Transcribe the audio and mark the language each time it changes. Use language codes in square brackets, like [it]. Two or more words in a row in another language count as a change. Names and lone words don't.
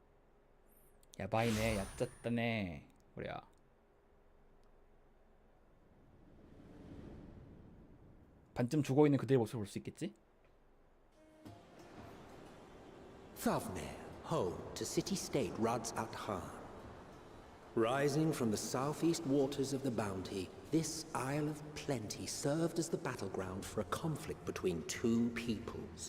[ja] やばいね、やっちゃったねこりゃ。 [ko] 반쯤 죽어있는 그들의 모습을 볼 수 있겠지? [en] Thavnir, home to city-state Rads at Han. Rising from the southeast waters of the Bounty, this Isle of Plenty served as the battleground for a conflict between two peoples.